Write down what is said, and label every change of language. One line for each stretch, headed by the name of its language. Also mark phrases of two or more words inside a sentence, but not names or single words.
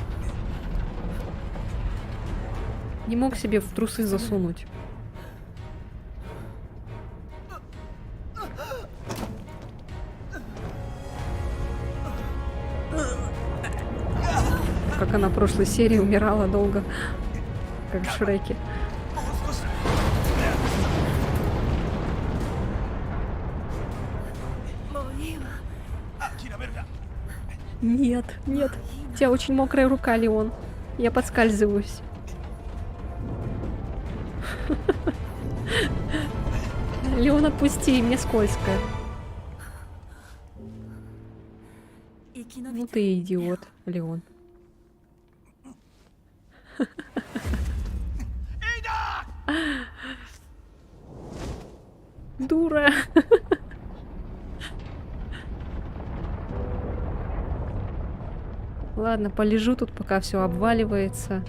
Russian: Не мог себе в трусы засунуть. Как она в прошлой серии умирала долго, как в Шреке.
Japanese: もう少しだ。もういいわ諦めるな。
Russian: Нет, нет. У тебя очень мокрая рука, Леон. Я подскальзываюсь. Леон, отпусти, мне скользко.
Japanese: 生き延び
Russian: Ну
Japanese: て
Russian: ты идиот, Леон. Дура. Ладно, полежу тут, пока все обваливается.